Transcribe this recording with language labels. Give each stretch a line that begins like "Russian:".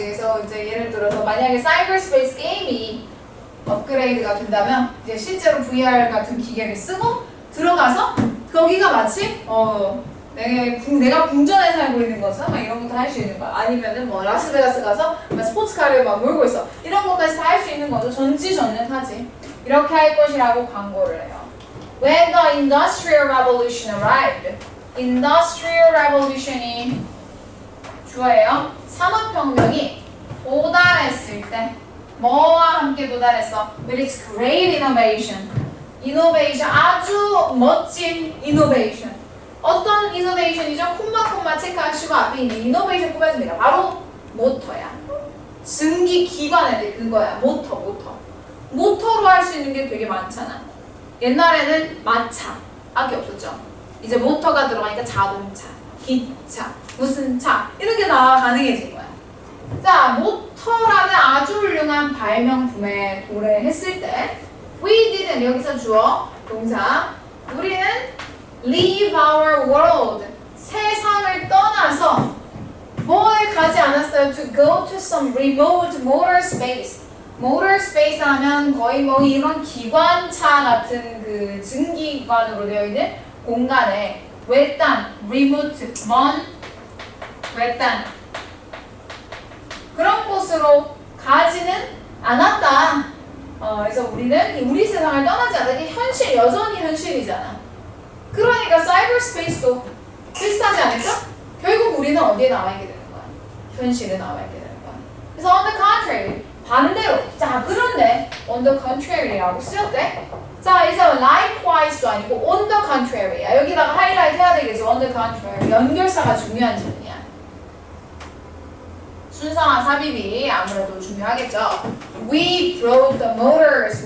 Korean: 그래서 이제 예를 들어서 만약에 사이버스페이스 게임이 업그레이드가 된다면 이제 실제로 VR 같은 기계를 쓰고 들어가서 거기가 마치 내가 궁전에 살고 있는 것처럼 막 이런 것도 할 수 있는 거야. 아니면은 뭐 라스베가스 가서 막 스포츠카를 막 몰고 있어. 이런 것까지 다 할 수 있는 거죠. 전지전능하지. 이렇게 할 것이라고 광고를 해요.
English: When the Industrial Revolution arrived.
Korean: Industrial Revolution이 주어예요. 산업혁명이 도달했을 때 뭐와 함께 도달했어?
English: With its great innovation.
Korean: Innovation, 아주 멋진 innovation. 어떤 이노베이션이죠? 콤마 체크하시고 앞에 있는 이노베이션 꼽아주면 됩니다. 바로 모터야. 증기기관에 그거야. 모터로 할 수 있는 게 되게 많잖아. 옛날에는 마차밖에 없었죠. 이제 모터가 들어가니까 자동차, 기차, 무슨 차 이런 게 다 가능해진 거야. 자, 모터라는 아주 훌륭한 발명품에 도래했을 때
English: We didn't
Korean: 여기서 주어 동사 우리는
English: leave our world.
Korean: 세상을 떠나서 뭐에 가지 않았어요?
English: To go to some remote motor space.
Korean: motor space 하면 거의 뭐 이런 기관차 같은 그 증기기관으로 되어 있는 공간에 외딴, remote, 먼, 외딴 그런 곳으로 가지는 않았다. 그래서 우리는 우리 세상을 떠나지 않았다. 이게 현실, 여전히 현실이잖아. 그러니까 사이버 스페이스도 비슷하지 않을까? 결국 우리는 어디에 나와 있게 되는 거야? 현실에 나와 있게 되는 거야.
English: 그래서 on the contrary, 반대로.
Korean: 자, 그런데
English: on the contrary
Korean: 라고 쓰였대. 자, 이제 likewise도 아니고 on the contrary야. 여기다가 하이라이트 해야 되겠죠.
English: on the contrary.
Korean: 연결사가 중요한 질문이야. 순서와 삽입이 아무래도 중요하겠죠.
English: We brought the motors.